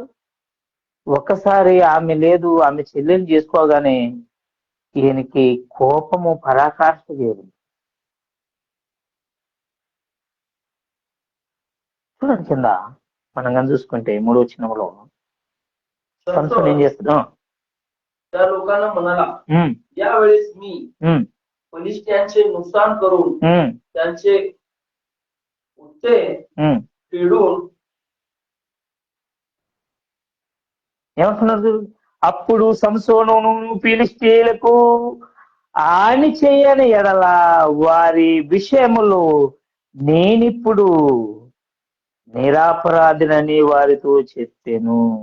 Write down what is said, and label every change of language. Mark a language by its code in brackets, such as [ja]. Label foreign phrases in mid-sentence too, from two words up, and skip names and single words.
[te] ఒకసారి ఆమె లేదు, ఆమె చెల్లెని చేసుకోగానే ఈయనకి కోపము పరాకాష్ఠ చేరింది. చూడండి కింద మనం కానీ చూసుకుంటే 3వ వచనంలో సంసోను ఏం చేస్తాడు? [mr] त्या लोकांना म्हणाला, यावेळेस मी फलिस्त्यांचे नुकसान करून त्यांचे उत्ते फेडून [te] ఏమంటున్నారు? అప్పుడు సంసోనును ఫిలిష్తీయులకు హాని చేయని ఎడల వారి విషయములో నేనిప్పుడు నిరాపరాధినని వారితో చెప్పాను.